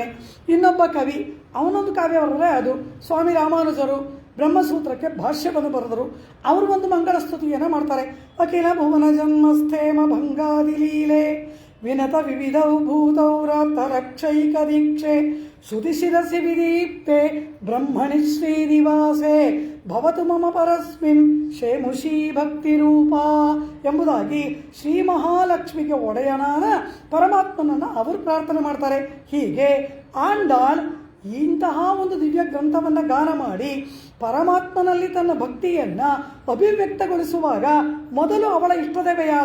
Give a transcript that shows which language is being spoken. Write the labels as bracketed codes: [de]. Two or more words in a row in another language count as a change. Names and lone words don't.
[kn] ಇನ್ನೊಬ್ಬ ಕವಿ ಅವನೊಂದು ಕಾವ್ಯ ಬರೆದ್ರೆ ಅದು ಸ್ವಾಮಿ ರಾಮಾನುಜರು ಬ್ರಹ್ಮಸೂತ್ರಕ್ಕೆ ಭಾಷ್ಯವನ್ನು ಬರೆದರು, ಅವರು ಒಂದು ಮಂಗಳ ಸ್ತುತಿಯನ್ನು ಮಾಡ್ತಾರೆ. [sa] ಅಖಿಲ ಭುವನ ಜನ್ಮಸ್ಥೇಮ ಭಂಗಾದಿ ಲೀಲೆ ವಿನತ ವಿವಿಧೌ ಭೂತೌ ರಕ್ಷೈಕ ದೀಕ್ಷೆ ಶ್ರುತಿ ಶಿರಸಿ ವಿದೀಪ್ತೆ ಬ್ರಹ್ಮಣಿ ಶ್ರೀನಿವಾಸೆ ಭವತು ಮಮ ಪರಸ್ಮಿನ್ ಶೇಮುಷಿ ಭಕ್ತಿ ರೂಪ [kn] ಎಂಬುದಾಗಿ ಶ್ರೀ ಮಹಾಲಕ್ಷ್ಮಿಗೆ ಒಡೆಯನಾದ ಪರಮಾತ್ಮನನ್ನು ಅವರು ಪ್ರಾರ್ಥನೆ ಮಾಡ್ತಾರೆ. ಹೀಗೆ ಆಂಡಾಳ್ ಇಂತಹ ಒಂದು ದಿವ್ಯ ಗ್ರಂಥವನ್ನು ಗಾನ ಮಾಡಿ ಪರಮಾತ್ಮನಲ್ಲಿ ತನ್ನ ಭಕ್ತಿಯನ್ನು ಅಭಿವ್ಯಕ್ತಗೊಳಿಸುವಾಗ ಮೊದಲು ಅವಳ ಇಷ್ಟದೇವ ಯಾರು?